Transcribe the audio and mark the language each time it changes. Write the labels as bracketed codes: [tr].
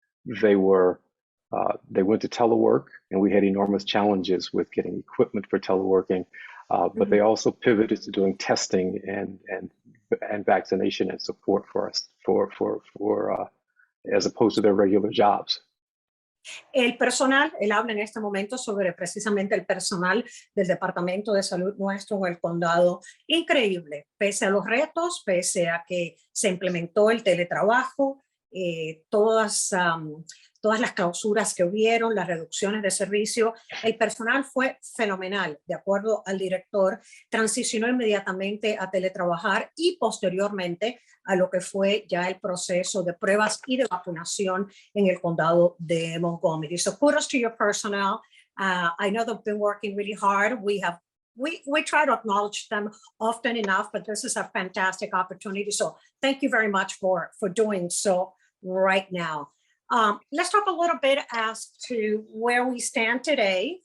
[en] They went to telework, and we had enormous challenges with getting equipment for teleworking. But they also pivoted to doing testing and vaccination and support for us for as opposed to their regular jobs. [es] El personal, él habla en este momento sobre precisamente el personal del Departamento de Salud nuestro en el condado. Increíble, pese a los retos, pese a que se implementó el teletrabajo, todas las clausuras que hubieron, las reducciones de servicio, el personal fue fenomenal. De acuerdo al director, transicionó inmediatamente a teletrabajar y posteriormente a lo que fue ya el proceso de pruebas y de vacunación en el condado de Montgomery. [en] So kudos to your personnel. I know they've been working really hard. We try to acknowledge them often enough, but this is a fantastic opportunity. So thank you very much for doing so right now. Let's talk a little bit as to where we stand today.